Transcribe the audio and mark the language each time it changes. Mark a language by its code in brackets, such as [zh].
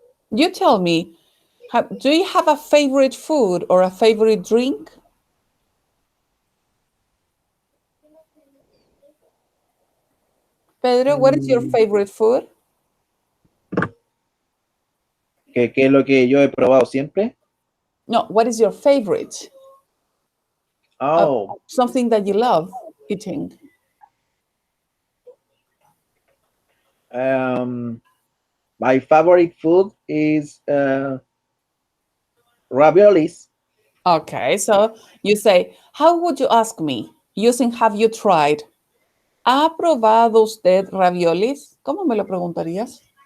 [en] You tell me, do you have a favorite food or a favorite drink? Pedro, what is your favorite food? [es] ¿Qué es lo que yo he probado siempre? [en] No, what is your favorite? Oh, Something that you love eating. my favorite food is raviolis. Okay, so you say, how would you ask me using have you tried? [es] ¿Ha probado usted raviolis? ¿Cómo me lo preguntarías?